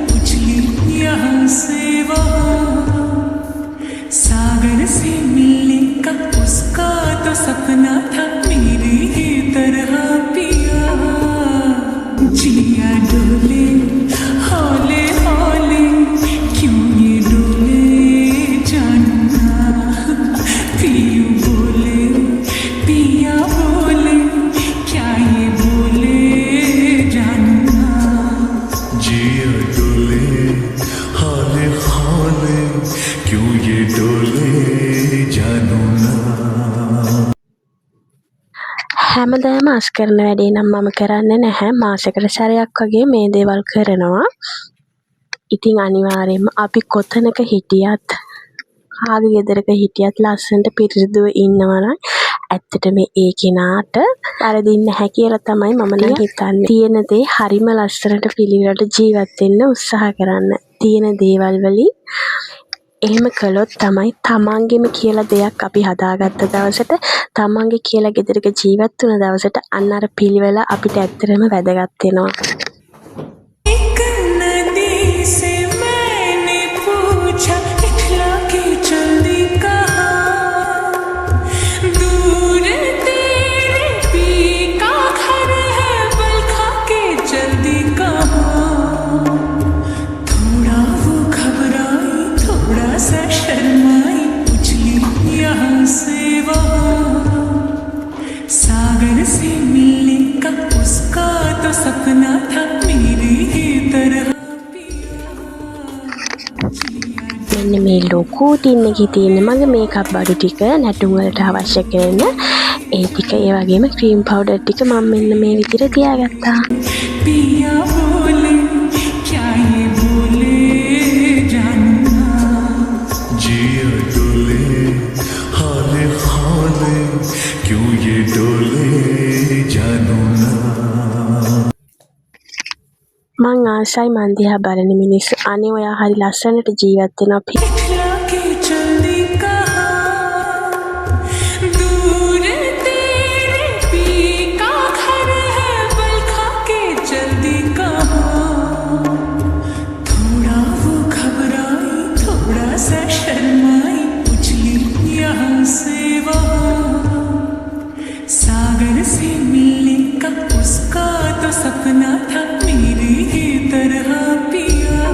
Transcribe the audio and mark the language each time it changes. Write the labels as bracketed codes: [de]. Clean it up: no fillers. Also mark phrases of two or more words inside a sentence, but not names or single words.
[hi] सागर से मिलने का उसका तो सपना था मेरी ही तरह पिया जिया डोले हौले हौले क्यों ये डोले जानना पियू बोले पिया बोले क्या ये बोले जानना जिया डोले हाले हाले क्यों ये डोले जानू ना [si] හැමදාම අස් කරන වැඩේ නම් මම කරන්නේ නැහැ. මාසෙකට සැරයක් වගේ මේ දේවල් කරනවා. ඉතින් අනිවාර්යයෙන්ම අපි කොතනක හිටියත් කාගේ ගෙදරක හිටියත් ලස්සනට පිරිසිදුව ඉන්නවා නම් ඇත්තටම ඒ කෙනාට පරදින්නේ නැහැ කියලා තමයි මම නම් හිතන්නේ. තියෙන දේ හරිම ලස්සනට පිළිවෙලට ජීවත් වෙන්න උත්සාහ කරන්න. තියෙන දේවල් වලින් එහෙම කළොත් තමයි තමන්ගෙම කියලා දෙයක් අපි හදාගත්ත දවසට තමන්ගේ කියලා ගෙදරක ජීවත් වුණ දවසට අන්න අර පිළිවෙල අපිට ඇත්තටම වැදගත් වෙනවා. [hi] एक नदी से मैंने पूछा इखला के चलती कहाँ दूर तेरे पी का घर है बलखा के जल्दी कहाँ थोड़ा वो घबराई थोड़ा सा शर्माई उछली यहाँ से वहाँ सागर से मिलने का उसका तो सपना था मेरी ही तरह [si] මෙන්න මේ ලොකු ටින් එකේ තියෙන මගේ මේකප් බඩු ටික නැටුම් වලට අවශ්‍ය කරන ඒ ටික ඒ වගේම [en] cream powder [si] ටික මම මෙන්න මේ විදිහට තියාගත්තා. [hi] पिया बोले क्या ये बोले जानना जिया डोले हाले हाले क्यों ये डोले जानू ना [si] මං ආසයි මන් දිහා බලන මිනිස්සු අනේ ඔයා හරි ලස්සනට ජීවත් වෙනවා. [hi] इखला के चलती कहाँ दूर तेरे पी का घर है बलखा के जल्दी कहाँ थोड़ा वो घबराई थोड़ा सा शर्माई उछली यहाँ से वहाँ सागर से मिलने का उसका तो सपना था मेरी ही तरह पिया